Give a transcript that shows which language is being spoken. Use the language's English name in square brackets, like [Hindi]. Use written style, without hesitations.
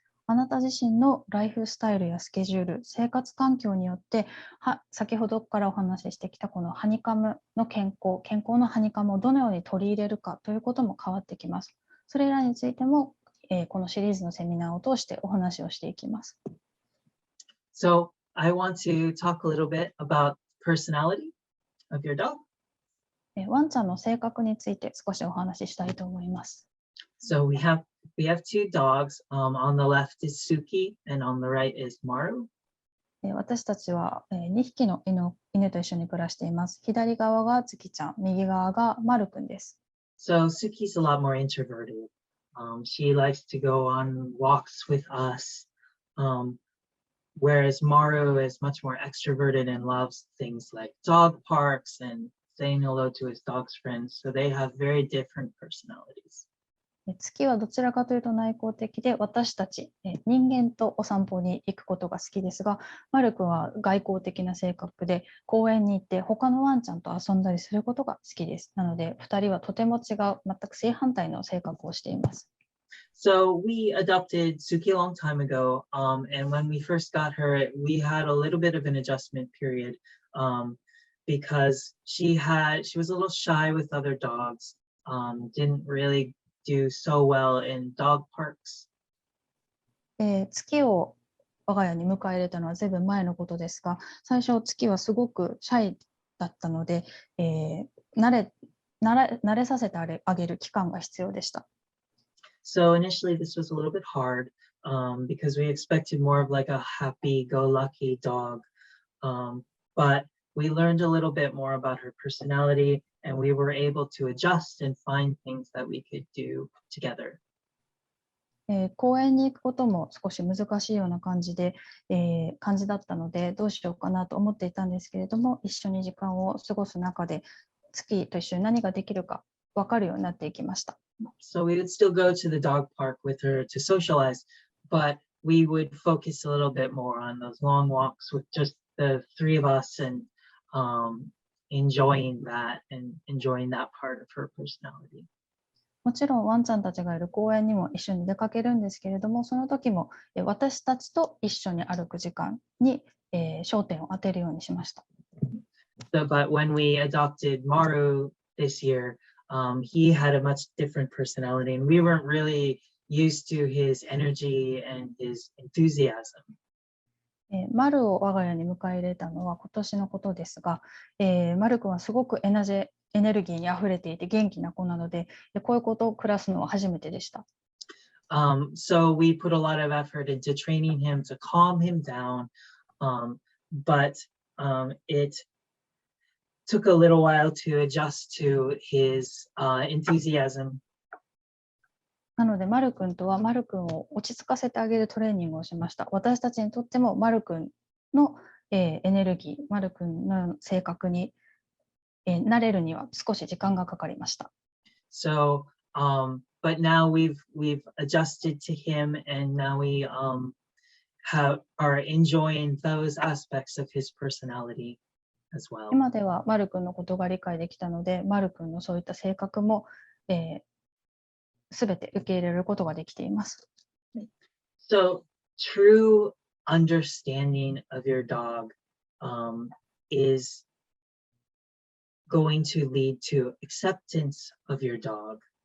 [Japanese] あなた自身のライフスタイルやスケジュール、生活環境によって先ほどからお話ししてきたこのハニカムの健康のハニカムをどのように取り入れるかということも変わってきます。それらについても、このシリーズのセミナーを通してお話をしていきます。 [English] So I want to talk a little bit about personality of your dog. [Japanese] ワンちゃんの性格について少しお話ししたいと思います。 [English] So we have two dogs. On the left is Suki, and on the right is Maru. [Japanese] 私たちは2匹の犬と一緒に暮らしています。左側が月ちゃん、右側がマルくんです。 [English] So Suki's a lot more introverted. She likes to go on walks with us, whereas Maru is much more extroverted and loves things like dog parks and saying hello to his dog's friends. So they have very different personalities. [Japanese] 月はどちらかというと内向的で、私たち人間とお散歩に行くことが好きですが、マル君は外向的な性格で公園に行って他のワンちゃんと遊んだりすることが好きです。なので2人はとても違う、全く正反対の性格をしています。 [English] So we adopted Suki a long time ago, and when we first got her, we had a little bit of an adjustment period because she was a little shy with other dogs, didn't really do so well in dog parks. [Japanese] 月を我が家に迎え入れたのはずいぶん前のことですが、最初月はすごくシャイだったので、慣れさせてあげる期間が必要でした。 [English] So initially this was a little bit hard because we expected more of like a happy-go-lucky dog, but we learned a little bit more about her personality, and we were able to adjust and find things that we could do together. [Japanese] 公園に行くことも少し難しいような感じだったので、どうしようかなと思っていたんですけれども、一緒に時間を過ごす中で月と一緒に何ができるか分かるようになっていきました。 [English] So we would still go to the dog park with her to socialize, but we would focus a little bit more on those long walks with just the three of us and enjoying that part of her personality. [Japanese] もちろんワンちゃんたちがいる公園にも一緒に出かけるんですけれども、その時も私たちと一緒に歩く時間に焦点を当てるようにしました。 [English] But when we adopted Maru this year, he had a much different personality, and we weren't really used to his energy and his enthusiasm. [Japanese] マルを我が家に迎え入れたのは今年のことですが、マル君はすごくエナジェエネルギーにあふれていて元気な子なので、こういうことを暮らすのは初めてでした。 [English] So we put a lot of effort into training him to calm him down, but it took a little while to adjust to his enthusiasm. [Japanese] なので、マル君とはマル君を落ち着かせてあげるトレーニングをしました。私たちにとってもマル君の、エネルギー、マル君の性格に、慣れるには少し時間がかかりました。 [English] So, but now we've adjusted to him, and now we are enjoying those aspects of his personality as well. [Japanese] 今ではマル君のことが理解できたので、マル君のそういった性格も、すべて受け入れることができています。 [English] So, true understanding of your dog is going to lead to acceptance of your dog.